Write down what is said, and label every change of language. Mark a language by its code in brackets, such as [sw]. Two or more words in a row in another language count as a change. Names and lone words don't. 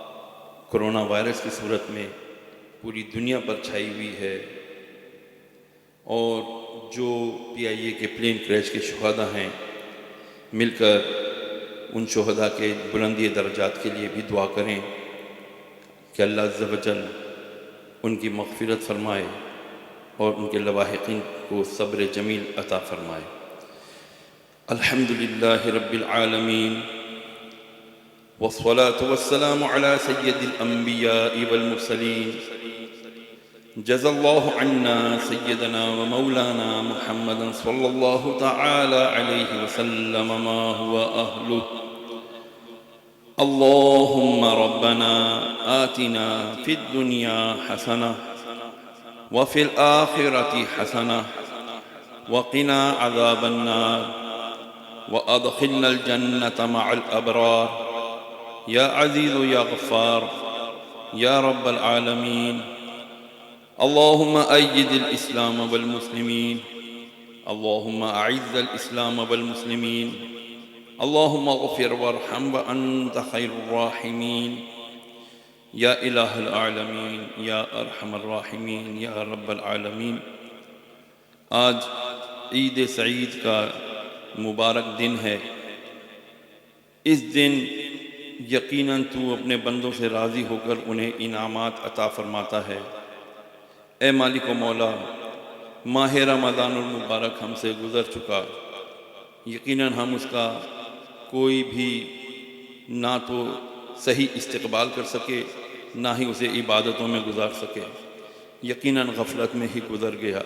[ur] کورونا وائرس کی صورت میں پوری دنیا پر چھائی ہوئی ہے، اور جو PIA کے پلین کریش کے شہدا ہیں، مل کر ان شہدا کے بلندی درجات کے لیے بھی دعا کریں کہ [ar] الله عز وجل [ur] ان کی مغفرت فرمائے اور ان کے لواحقین کو صبر جمیل عطا فرمائے. [ar] الحمد لله رب العالمين والصلاة والسلام على سيد الأنبياء والمرسلين جزى الله عنا سيدنا ومولانا محمدا صلى الله تعالى عليه وسلم ما هو أهله. اللهم ربنا آتنا في الدنيا حسنة وفي الآخرة حسنة وقنا عذاب النار وأدخلنا الجنة مع الأبرار يا عزيز يا غفار يا رب العالمين. اللهم أيد الإسلام والمسلمين، اللهم أعز الإسلام والمسلمين، اللهم اغفر وارحم وأنت خير الراحمين يا إله العالمين يا أرحم الراحمين يا رب العالمين. [ur] آج عید سعید کا مبارک دن ہے. اس دن یقیناً تو اپنے بندوں سے راضی ہو کر انہیں انعامات عطا فرماتا ہے. اے مالک و مولا، ماہ رمضان المبارک ہم سے گزر چکا، یقیناً ہم اس کا کوئی بھی نہ تو صحیح استقبال کر سکے، نہ ہی اسے عبادتوں میں گزار سکے، یقیناً غفلت میں ہی گزر گیا.